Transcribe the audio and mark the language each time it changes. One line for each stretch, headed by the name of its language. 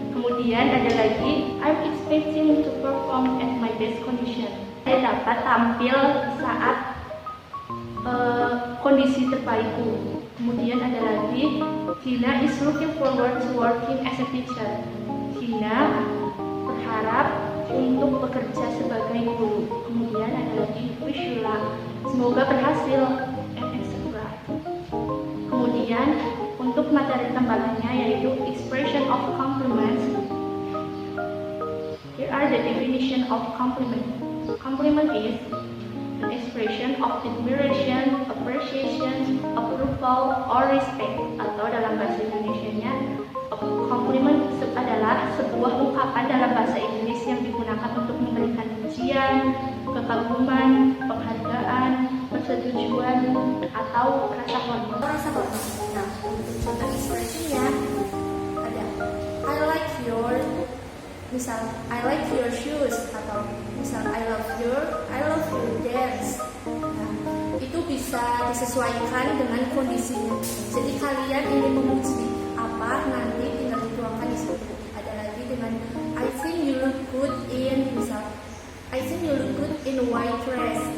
Indonesian: Kemudian ada lagi,
English: I'm expecting to perform at my best condition.
Indonesian: Saya dapat tampil saat kondisi terbaikku. Kemudian ada lagi,
English: Gina is looking forward to working as a teacher.
Indonesian: Gina berharap untuk bekerja sebagai guru. Kemudian ada lagi,
English: wish you luck,
Indonesian: semoga berhasil, etc. Kemudian untuk materi tambahannya yaitu expression of compliments.
English: Here are the definition of compliment. Compliment is an expression of admiration, appreciation, approval, or respect.
Indonesian: Atau dalam bahasa Indonesianya, compliment adalah sebuah ungkapan dalam bahasa Inggris yang digunakan untuk memberikan pujian, kekaguman, penghargaan, persetujuan, atau rasa hormat. Nah, untuk contoh expressionnya ada
English: I like your, misal I like your shoes, atau misal I love your dance.
Indonesian: Nah, itu bisa disesuaikan dengan kondisinya. Jadi kalian ingin memuji apa, nanti tinggal dituangkan di situ. Ada lagi dengan
English: I think you look good in, misal I think you look good in a white dress.